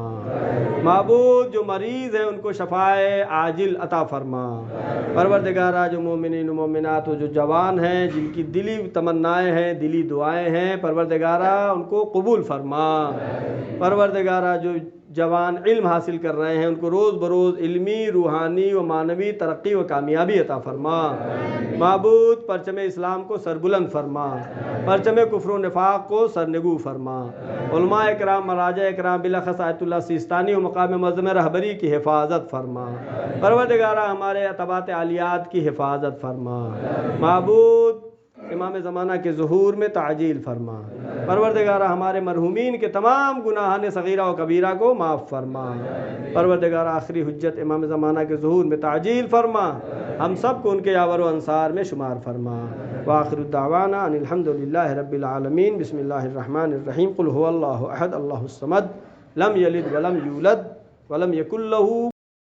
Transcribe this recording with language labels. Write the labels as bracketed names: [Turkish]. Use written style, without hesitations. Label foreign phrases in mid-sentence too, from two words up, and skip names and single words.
[Urdu] معبود جو مریض ہیں ان کو شفائے عاجل عطا فرما۔ پروردگارہ جو مومنین و مومنات و جو جوان ہیں جن کی دلی تمنائیں ہیں، دلی دعائیں ہیں، پروردگارہ ان کو قبول فرما۔ پروردگارہ جو جوان علم حاصل کر رہے ہیں ان کو روز بروز علمی، روحانی و معنوی ترقی و کامیابی عطا فرما۔ معبود پرچم اسلام کو سربلند فرما، پرچم کفر و نفاق کو سرنگو فرما۔ علماء اکرام، مراجع اکرام، بالاخص آیت اللہ سیستانی و مقام معظم رہبری کی حفاظت فرما۔ پروردگارہ ہمارے اتباعت عالیات کی حفاظت فرما۔ معبود امام زمانہ کے ظہور میں تعجیل فرما۔ پروردگارہ ہمارے مرحومین کے تمام گناہان صغیرہ و کبیرہ کو معاف فرما۔ پروردگارہ آخری حجت امام زمانہ کے ظہور میں تعجیل فرما، ہم سب کو ان کے یاور و انصار میں شمار فرما۔ [Arabic] وآخر الدعوانا ان الحمدللہ رب العالمین۔ بسم اللہ الرحمن الرحیم۔ قل هو اللہ احد اللہ الصمد لم یلد ولم یولد ولم یکن لہ